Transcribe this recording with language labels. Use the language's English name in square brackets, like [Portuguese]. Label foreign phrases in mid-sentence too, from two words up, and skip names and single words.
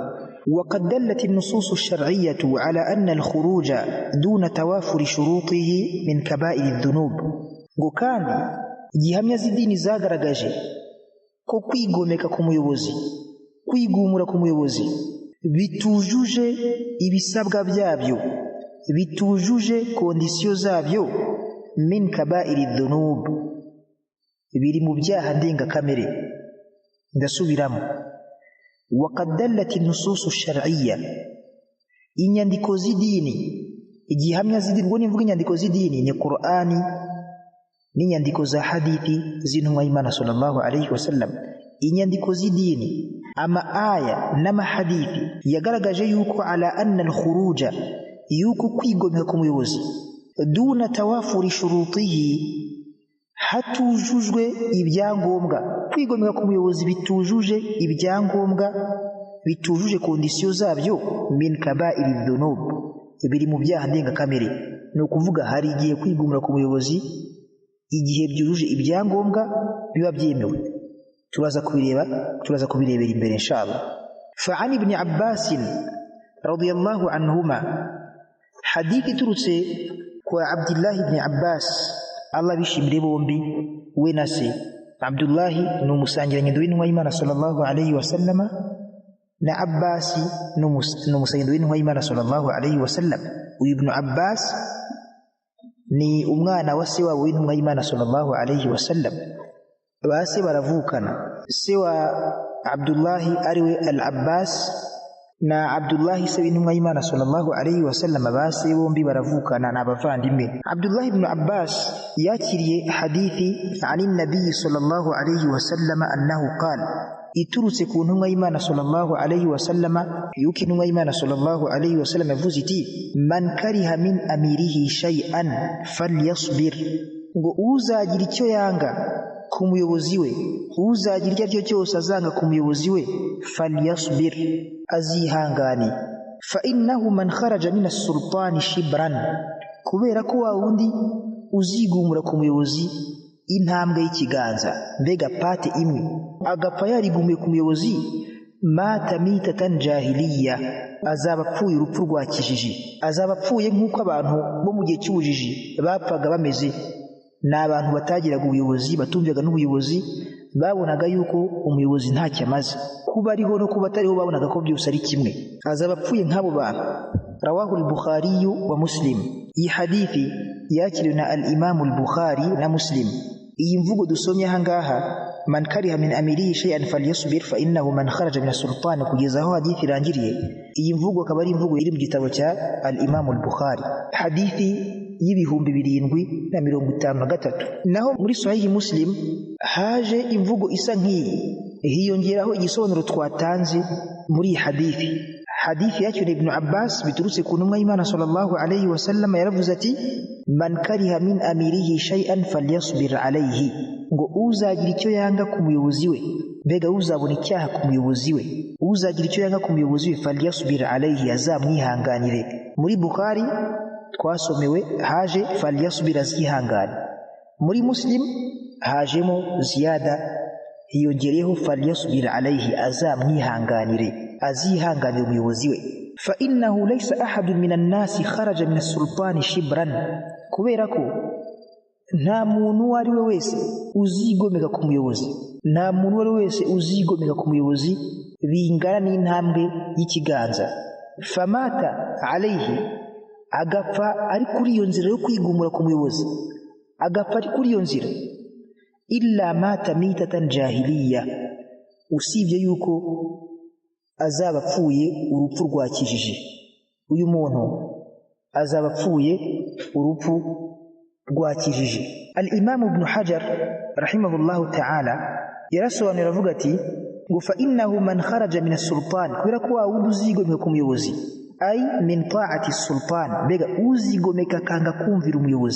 [Arabic] وقد دلت النصوص الشرعية على أن الخروج دون توافر شروطه من كبائر الذنوب. [Kinyarwanda] ngo kandi igihamya z'idini zagaragaje ko kwigomeka ku muyobozi, kwigumura ku muyobozi bitujuje ibisabwa byabyo, bitujuje kondisiyo zabyo, [Arabic] من كبائر الذنوب, [Kinyarwanda] biri mu byaha ndengakamere. Ndasubiramo, [Arabic] وقد دلت النصوص الشرعية, [Kinyarwanda] inyandiko z'idini, igihamya z'idini. Ngo nivuga inyandiko z'idini ni Qur'ani n'inyandiko za hadithi z'intumwa y'Imana [Arabic] صلى الله عليه وسلم. [Kinyarwanda] Inyandiko z'idini, ama aya n'amahadithi yagaragaje yuko [Arabic] على أن الخروج, [Kinyarwanda] yuko kwigomeka ku muyobozi [Arabic] دون توافر شروطه, [Kinyarwanda] hatujujwe ibyangombwa, kwigomeka ku muyobozi bitujuje ibyangombwa, bitujuje kondisiyo zabyo, [Arabic] من كبائر الذنوب, [Kinyarwanda] biri mu byaha ndengakamere. Ni ukuvuga hari igihe kwigumira ku muyobozi igihe byujuje ibyangombwa biba byemewe. turaza kubirebera imbere inshallah. [Arabic] فعن ابن عباس رضي الله عنهما, [Kinyarwanda] hadithi turutse kwa Abdullah ibn Abbas Allah bishimire bombi we nase Abdullah ni umusangirangendo w'intumwa y'Imana [Arabic] صلى الله عليه وسلم [Kinyarwanda] na Abbas ni umusangirangendo w'intumwa y'Imana [Arabic] صلى الله عليه وسلم. [Kinyarwanda] Uyu ibn Abbas ni umwana wa se wabo w'intumwa y'Imana [Arabic] صلى الله عليه وسلم. [Kinyarwanda] Base baravukana, se wa Abdullah ariwe al-Abbas na Abdullah se w'intumwa y'Imana [Arabic] صلى الله عليه وسلم [Kinyarwanda] base bombi baravukana n'abavandimwe. [Arabic] Abdullah ibn Abbas [Kinyarwanda] yakiriye hadithi [Arabic] عن النبي صلى الله عليه وسلم أنه قال, [Kinyarwanda] iturutse ku ntumwa y'Imana [Arabic] صلى الله عليه وسلم [Kinyarwanda] yuko intumwa y'Imana [Arabic] صلى الله عليه وسلم [Kinyarwanda] yavuze iti [Arabic] من كره من أميره شيئا فليصبر, [Kinyarwanda] ngo uzagira icyo yanga ku muyobozi we, uzagira icyo cyose azanga ku muyobozi we, falyasbir, azihangane. [Arabic] فإنه من خرج من السلطان شبرا, [Kinyarwanda] kubera ko wa wundi uzigumura ku muyobozi intambwe y'ikiganza, mbega pate imwe, agapfa yarigumiye ku muyobozi, [Arabic] مات ميتة جاهلية, [Kinyarwanda] azaba apfuye urupfu rwa kijiji, azaba apfuye nk'uko abantu bo mu gihe cy'ubujiji bapfaga bameze. Ni abantu batagiraga ubuyobozi, batumvyaga n'ubuyobozi, babonaga yuko umuyobozi ntacyo amaze, kuba ariho no kuba atariho babonaga ko byose ari kimwe. Azaba apfuye nk'abo bantu. [Arabic] رواه البخاري ومسلم. [Kinyarwanda] Iyi hadithi yakiriwe na al-Imam al-Bukhari na Muslim. Iyi mvugo dusomye ahangaha, [Arabic] من كره من أميره شيئا فليصبر فإنه من خرج من السلطان, [Kinyarwanda] kugeza aho hadithi irangiriye. Iyi mvugo akaba ari imvugo iri mu gitabo cya al-Imam al-Bukhari, hadithi y'ibihumbi 753. Naho muri Sahih Muslim haje imvugo isa nk'iyi, hiyongeraho igisobanuro twatanze muri hadithi. Hadithi yacu ni Ibn Abbas biturutse ku ntumwa y'Imana [Arabic] صلى الله عليه وسلم [Kinyarwanda] yaravuze ati [Arabic] من كره من أميره شيئا فليصبر عليه, [Kinyarwanda] ngo uzagira icyo yanga ku muyobozi we, mbega uzabona icyaha ku muyobozi we, uzagira icyo yanga ku muyobozi we, [Arabic] فليصبر عليه, [Kinyarwanda] azamwihanganire. Muri Bukhari twasomewe haje falyasbir, azihangane. Muri Muslim hajemo ziyada, hiyongereho [Arabic] فليصبر عليه, [Kinyarwanda] azamwihanganire, azihanganire umuyobozi we. [Arabic] فإنه ليس أحد من الناس خرج من السلطان شبرا, [Kinyarwanda] kubera ko nta muntu wari we wese uzigomeka ku muyobozi, nta muntu wari wese uzigomeka ku muyobozi bingana n'intambwe y'ikiganza. [Arabic] فمات عليه, [Kinyarwanda] agapfa ari kuri iyo nzira yo kwigumura ku muyobozi, agapfa ari kuri iyo nzira, [Arabic] إلا مات ميتة جاهلية, [Kinyarwanda] usibye yuko azaba apfuye urupfu rwa kijiji. Uyu muntu azaba apfuye urupfu rwa kijiji. Al-Imam Ibn Hajar [Arabic] رحمه الله تعالى [Kinyarwanda] yarasobanura avuga ati ngo [Arabic] فإنه من خرج من السلطان, [Kinyarwanda] kubera ko wundi uzigomeka ku muyobozi, [Arabic] أي من طاعة السلطان, [Kinyarwanda] mbega uzigomeka kanga kumvira umuyobozi.